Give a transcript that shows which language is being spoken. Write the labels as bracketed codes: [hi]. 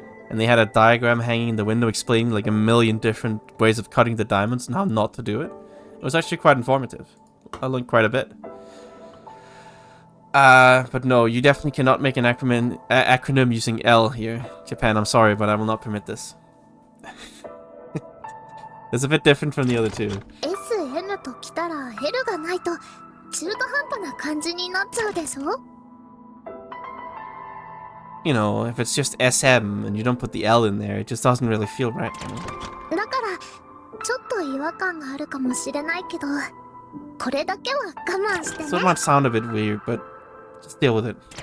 [en] And they had a diagram hanging in the window explaining like a million different ways of cutting the diamonds and how not to do it. It was actually quite informative. I learned quite a bit. But no, you definitely cannot make an acronym using L here. Japan, I'm sorry, but I will not permit this. It's a bit different from the other two. [ja] SN ときたら L がないと中途半端な感じになっちゃうでしょ [en] You know, if it's just SM and you don't put the L in there, it just doesn't really feel right. You know? [ja] だからちょっと違和感があるかもしれないけど、これだけは我慢してね。 [en] So it might sound a bit weird, but just deal with it.